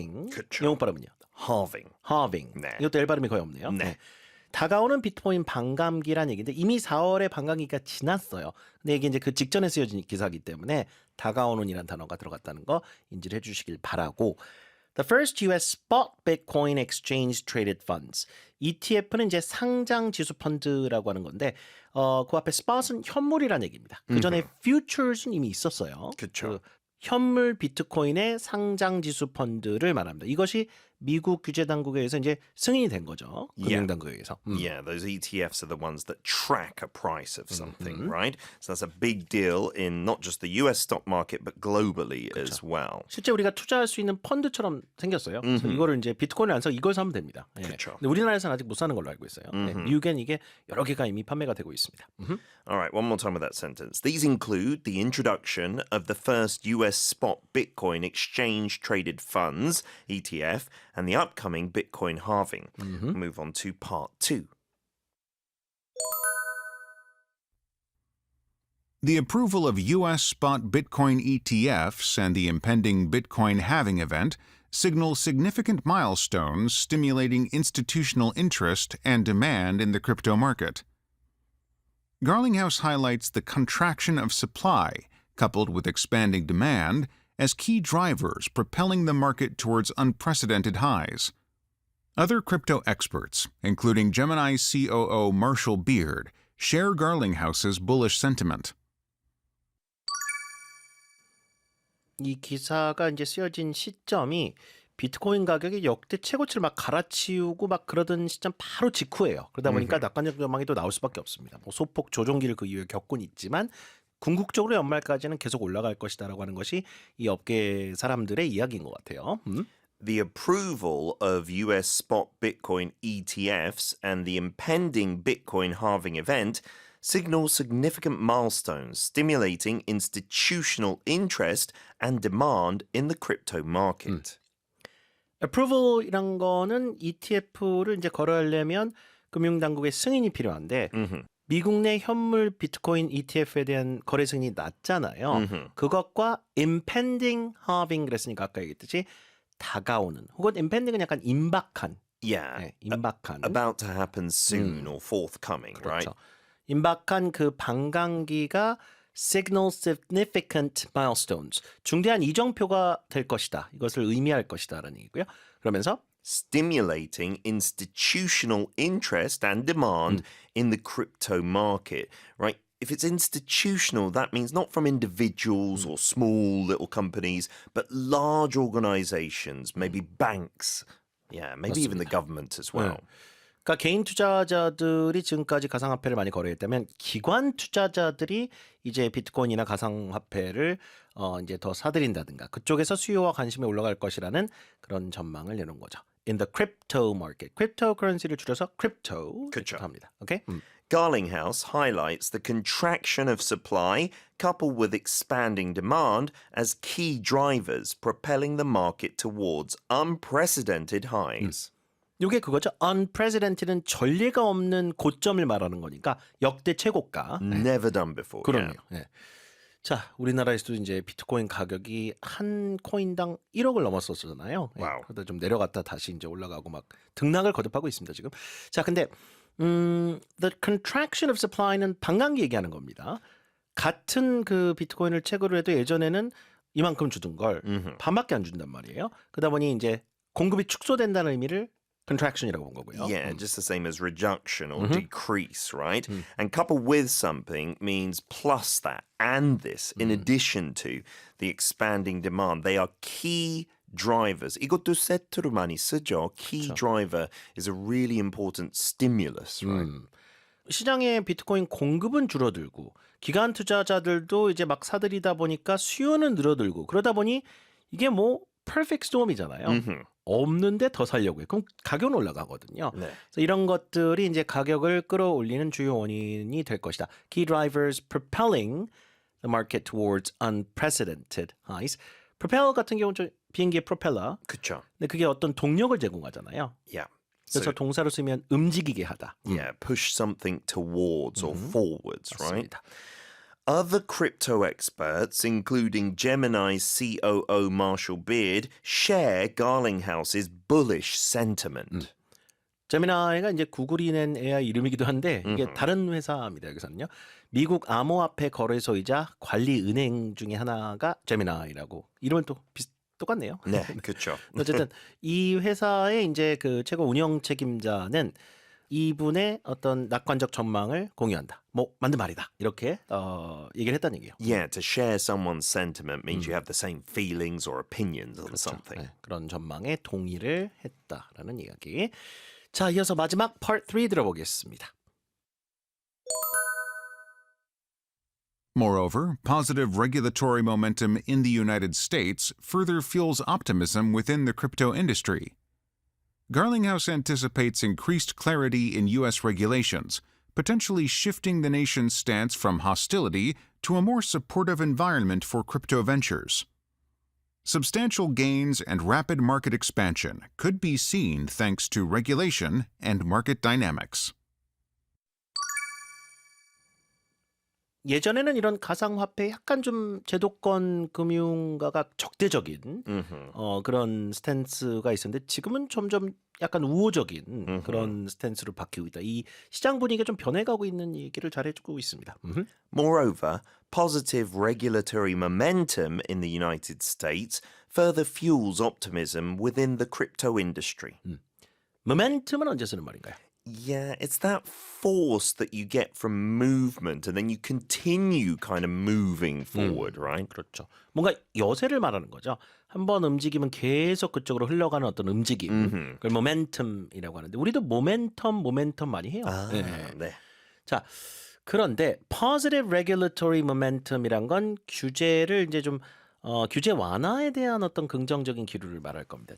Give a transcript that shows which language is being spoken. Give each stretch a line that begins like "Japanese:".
Korean: 그쵸. 영국 발음은요. halving. 네. 이것도 L 발음이 거의 없네요. 네. 다가오는 비트코인 반감기란 얘기인데 이미 4월에 반감기가 지났어요. 근데 이게 이제 그 직전에 쓰여진 기사이기 때문에 다가오는이란 단어가 들어갔다는 거 인지를 해주시길 바라고.
English: The first US spot Bitcoin exchange traded funds.
Korean: ETF는 이제 상장 지수 펀드라고 하는 건데 그 앞에 spot은 현물이란 얘기입니다. 그 전에 futures는 이미 있었어요. 그쵸. 현물 비트코인의 상장 지수 펀드를 말합니다. 이것이 미국 규제 당국에 의해서 이제 승인이 된 거죠. 금융 당국에 의해서.
English: Yeah, those ETFs are the ones that track a price of something, right? So that's a big deal in not just the US stock market, but globally as well.
Korean: 실제 우리가 투자할 수 있는 펀드처럼 생겼어요. 그래서 이거를 이제 비트코인을 안 사고 이걸 사면 됩니다. 예. 그쵸. 근데 우리나라에서는 아직 못 사는 걸로 알고 있어요. 네, 미국엔 이게 여러 개가 이미 판매가 되고 있습니다.
English: All right, one more time with that sentence. These include the introduction of the first US spot Bitcoin exchange traded funds, ETF, and the upcoming Bitcoin halving. Move on to part 2. The approval of U.S. spot Bitcoin ETFs and the impending Bitcoin halving event signal significant milestones stimulating institutional interest and demand in the crypto market. Garlinghouse highlights the contraction of supply, coupled with expanding demand, as key drivers propelling the market towards unprecedented highs. Other crypto experts, including Gemini's COO Marshall Beard, share Garlinghouse's bullish sentiment.
Korean: 이 기사가 이제 쓰여진 시점이 비트코인 가격이 역대 최고치를 막 갈아치우고 막 그러던 시점 바로 직후예요. 그러다 보니까 낙관적 전망이 또 나올 수밖에 없습니다. 뭐 소폭 조정기를 그 이후에 겪곤 있지만 궁극적으로 연말까지는 계속 올라갈 것이다라고 하는 것이 이 업계 사람들의 이야기인 것 같아요. The approval of US spot Bitcoin ETFs and the impending Bitcoin halving event signal significant milestones stimulating institutional interest and demand in the crypto market. approval이란 거는 ETF를 이제 거래하려면 금융당국의 승인이 필요한데 미국 내 현물 비트코인 ETF에 대한 거래 승인이 낮잖아요. 그것과 impending halving 그랬으니까 아까 얘기했듯이 다가오는 혹은 impending은 약간 임박한
English: Yeah,
Korean: 네, 임박한
English: about to happen soon or forthcoming, right?
Korean: 그렇죠. 임박한 그 반감기가
English: signal significant milestones
Korean: 중대한 이정표가 될 것이다. 이것을 의미할 것이다라는 얘기고요. 그러면서
English: Stimulating institutional interest and demand in the crypto market, right? If it's institutional, that means not from individuals or small little companies, but large organizations, maybe banks, yeah, maybe even the government as well.
Korean: 그러니까 개인 투자자들이 지금까지 가상화폐를 많이 거래했다면 기관 투자자들이 이제 비트코인이나 가상화폐를 이제 더 사들인다든가 그쪽에서 수요와 관심이 올라갈 것이라는 그런 전망을 내놓은 거죠.
English: In the crypto market, cryptocurrency를
Korean: 줄여서
English: crypto
Korean: 그쵸. 합니다. 오케이?
English: Garlinghouse highlights the contraction of supply coupled with expanding demand as key drivers propelling the market towards unprecedented highs.
Korean: 이게 그거죠. Unprecedented는 전례가 없는 고점을 말하는 거니까 역대 최고가.
English: Never done before.
Korean: 그럼요.
English: Yeah.
Korean: 예. 자, 우리나라에서도 이제 비트코인 가격이 한 코인당 1억을 넘었었잖아요. 예, 와우. 그러다 좀 내려갔다 다시 이제 올라가고 막 등락을 거듭하고 있습니다, 지금. 자, 근데
English: the contraction of supply
Korean: 는 반감기 얘기하는 겁니다. 같은 그 비트코인을 채굴을 해도 예전에는 이만큼 주던 걸 반밖에 안 준단 말이에요. 그러다 보니 이제 공급이 축소된다는 의미를 contraction이라고 본 거고요.
English: Yeah, just the same as reduction or decrease, right? And coupled with something means plus that and this in addition to the expanding demand. They are key drivers.
Korean: 이것도 세트로 많이 쓰죠.
English: Key driver is a really important stimulus, right?
Korean: 시장의 비트코인 공급은 줄어들고 기관 투자자들도 이제 막 사들이다 보니까 수요는 늘어들고 그러다 보니 이게 뭐 perfect storm이잖아요. 없는데 더 살려고 해. 그럼 가격은 올라가거든요. 네. 그래서 이런 것들이 이제 가격을 끌어올리는 주요 원인이 될 것이다. Key drivers propelling the market towards unprecedented highs. propel 같은 경우는 좀 비행기의 프로펠러. 그쵸. 근데 그게 어떤 동력을 제공하잖아요. Yeah. 그래서 동사로 쓰면 움직이게 하다.
English: Yeah, push something towards or forwards, right?
Korean: 맞습니다.
English: Other crypto experts, including Gemini's COO Marshall Beard, share Garlinghouse's bullish sentiment.
Korean: 제미나이가 이제 구글이 낸 AI 이름이기도 한데 이게 다른 회사입니다. 여기서는요. 미국 암호화폐 거래소이자 관리 은행 중에 하나가 제미나이라고 이름은 또 똑같네요. 네, 그렇죠. 어쨌든 이 회사의 이제 그 최고 운영 책임자는 이분의 어떤 낙관적 전망을 공유한다. 뭐 맞는 말이다. 이렇게 얘기를 했다는 얘기예요.
English: Yeah, to share someone's sentiment means you have the same feelings or opinions on something.
Korean: 네, 그런 전망에 동의를 했다라는 이야기. 자, 이어서 마지막 part 3 들어보겠습니다.
English: Moreover, positive regulatory momentum in the United States further fuels optimism within the crypto industry. Garlinghouse anticipates increased clarity in U.S. regulations, potentially shifting the nation's stance from hostility to a more supportive environment for crypto ventures. Substantial gains and rapid market expansion could be seen thanks to regulation and market dynamics.
Korean: 예전에는 이런 가상화폐 약간 좀 제도권 금융가가 적대적인 그런 스탠스가 있었는데 지금은 점점 약간 우호적인 그런 스탠스로 바뀌고 있다. 이 시장 분위기가 좀 변해가고 있는 얘기를 잘 해주고 있습니다. Moreover, positive regulatory momentum in the United States further fuels optimism within the crypto industry. 모멘텀은 언제 쓰는 말인가요?
English: Yeah, it's that force that you get from movement and then you continue kind of moving forward, right?
Korean: 그렇죠. 뭔가 여세를 말하는 거죠. 한번 움직이면 계속 그쪽으로 흘러가는 어떤 움직임. 그걸 모멘텀이라고 하는데 우리도 모멘텀 많이 해요. 네. 네. 자, 그런데
English: positive regulatory momentum
Korean: 이란 건 규제를 이제 좀 규제 완화에 대한 어떤 긍정적인 기류를 말할 겁니다.